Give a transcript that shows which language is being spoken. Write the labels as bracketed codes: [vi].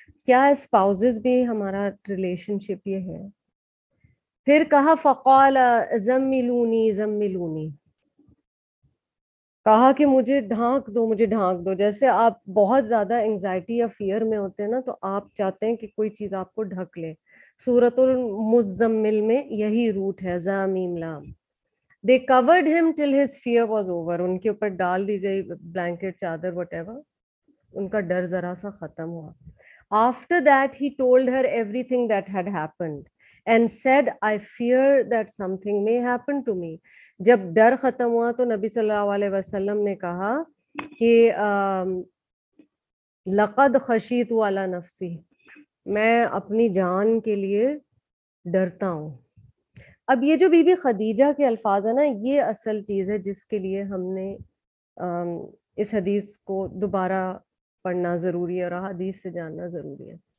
[ur] کیا اسپاؤزز بھی ہمارا ریلیشن شپ یہ ہے؟ پھر کہا [ar] فقال زملونی زملونی, [ur] کہا کہ مجھے ڈھانک دو مجھے ڈھانک دو. جیسے آپ بہت زیادہ انگزائٹی یا فیئر میں ہوتے ہیں نا, تو آپ چاہتے ہیں کہ کوئی چیز آپ کو ڈھک لے. سورۃ المزمل میں یہی روٹ ہے, ذا میم لام. [en] They covered him till his fear was over. [ur] ان کے اوپر ڈال دی گئی بلینکٹ, چادر, [en] Whatever. [ur] ان کا ڈر ذرا سا ختم ہوا. [en] After that he told her everything that had happened and said, I fear that something may happen to me. [ur] جب ڈر ختم ہوا تو نبی صلی اللہ علیہ وسلم نے کہا کہ [ar] لقد خشیت علی نفسی, [ur] میں اپنی جان کے لیے ڈرتا ہوں. اب یہ جو بی بی خدیجہ کے الفاظ ہیں نا, یہ اصل چیز ہے جس کے لیے ہم نے اس حدیث کو دوبارہ پڑھنا ضروری ہے اور حدیث سے جاننا ضروری ہے.